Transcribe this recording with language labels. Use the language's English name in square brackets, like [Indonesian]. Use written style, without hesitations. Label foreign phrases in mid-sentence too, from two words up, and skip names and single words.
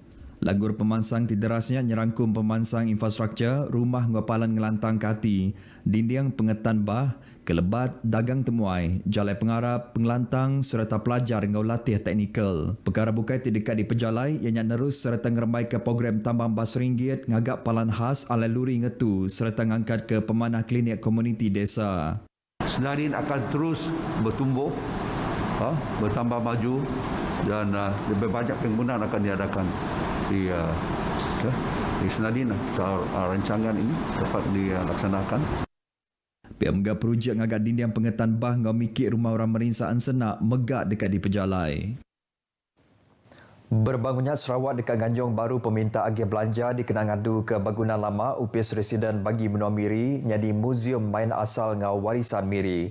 [Iban] Langgur pemansang tiderasnya nyerangkum pemansang infrastruktur, rumah ngapalan ngelantang kati, dinding pengetan bah, kelebat, dagang temuai, jalai pengarap, pengelantang serta pelajar ngau latih teknikal. Perkara bukai terdekat di pejalai, ianya nerus serta ngerembai ke program tambang RM1 ngagak palan khas alai luri ngetu serta ngangkat ke pemanah klinik komuniti desa. [Malay] Senadin akan terus bertumbuh, bertambah maju dan lebih banyak penggunaan akan diadakan di Senadin. Rancangan ini dapat dilaksanakan. [Iban] Pemga projek ngagak dinding pengetan bah ngau mikir rumah orang merinsaan senak megak dekat di pejalai. Berbangunnya Sarawak dekat Ganjong Baru peminta agih belanja dikenang adu ke bangunan lama upis residen bagi menua Miri jadi muzium main asal ngau warisan Miri.